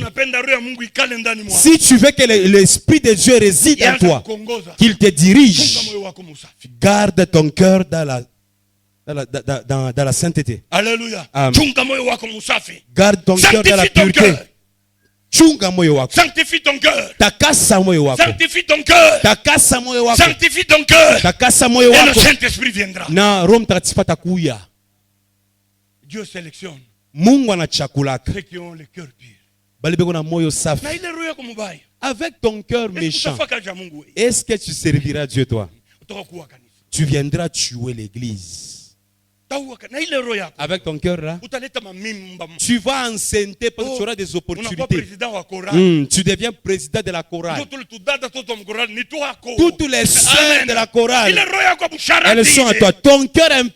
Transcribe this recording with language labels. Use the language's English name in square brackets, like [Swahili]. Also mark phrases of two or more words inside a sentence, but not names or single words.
[French] Si tu veux que l'Esprit de Dieu réside en toi, qu'il te dirige, garde ton cœur dans la sainteté. Alléluia. Garde ton cœur dans la pureté. Sanctifie ton cœur. [Swahili] Takasa moyo wako. [French] Sanctifie ton cœur. [Swahili] Takasa moyo wako. [French] Sanctifie ton cœur. [Swahili] Takasa moyo wako. [French] Et le Saint-Esprit viendra. [Swahili] Na Roho Mtakatifu atakuja. [French] Dieu sélectionne [Swahili] Mungu anachakulaka [French] ceux qui ont le cœur pur. [Swahili] Bali beko na moyo safi. Na ile roho yako mubaya. [French] Avec ton cœur méchant, est-ce que tu serviras Dieu toi? Tu viendras tuer l'église. Avec ton cœur là, tu vas enceinter parce que tu auras des opportunités. Tu deviens président de la chorale. Toutes les sœurs de la chorale, elles sont à toi.